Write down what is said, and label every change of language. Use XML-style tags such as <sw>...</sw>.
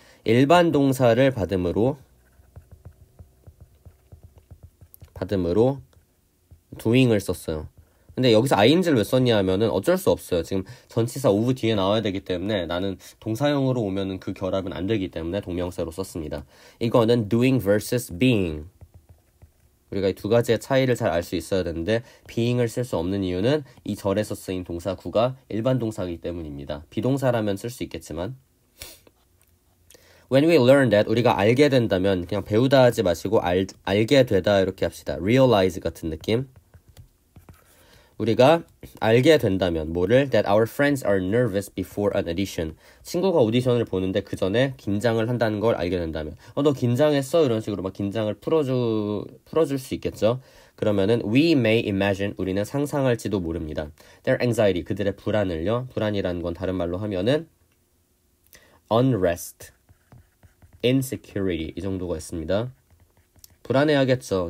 <ko>일반 동사를 받음으로 doing을 썼어요. 근데 여기서 ing를 왜 썼냐 하면은 어쩔 수 없어요. 지금 전치사 of 뒤에 나와야 되기 때문에 나는 동사형으로 오면은 그 결합은 안 되기 때문에 동명사로 썼습니다. 이거는</ko> <en>doing versus being.</en> <ko>우리가 이 두 가지의 차이를 잘 알 수 있어야 되는데 being을 쓸 수 없는 이유는 이 절에서 쓰인 동사 구가 일반 동사이기 때문입니다. 비동사라면 쓸 수 있겠지만</ko> <en>When we learn that,</en> <ko>우리가 알게 된다면 그냥 배우다 하지 마시고 알게 되다 이렇게 합시다. realize 같은 느낌. 우리가 알게 된다면 뭐를</ko> <en>that our friends are nervous before an audition.</en> <ko>친구가 오디션을 보는데 그 전에 긴장을 한다는 걸 알게 된다면 너 긴장했어? 이런 식으로 막 긴장을 풀어줄 수 있겠죠. 그러면은</ko> <en>we may imagine</en> <ko>우리는 상상할지도 모릅니다.</ko> <en>their anxiety</en> <ko>그들의 불안을요. 불안이라는 건 다른 말로 하면은 unrest, insecurity 이 정도가 있습니다. 불안해하겠죠.</ko>